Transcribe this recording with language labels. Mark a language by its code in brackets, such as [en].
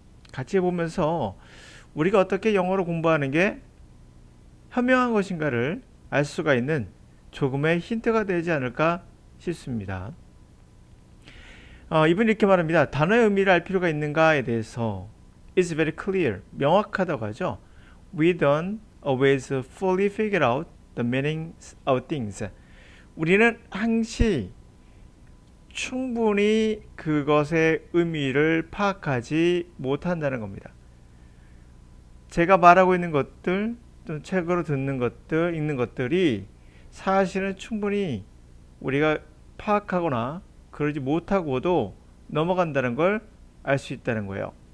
[ko] 같이 보면서 우리가 어떻게 영어를 공부하는 게 현명한 것인가를 알 수가 있는 조금의 힌트가 되지 않을까 싶습니다. 이분이 이렇게 말합니다. 단어의 의미를 알 필요가 있는가에 대해서 [en] is very clear, [ko] 명확하다고 하죠. [en] We don't always fully figure out the meanings of things. [ko] 우리는 항시 충분히 그것의 의미를 파악하지 못한다는 겁니다. 제가 말하고 있는 것들, 또 책으로 듣는 것들, 읽는 것들이 사실은 충분히 우리가 파악하거나 그러지 못하고도 넘어간다는 걸 알 수 있다는 거예요.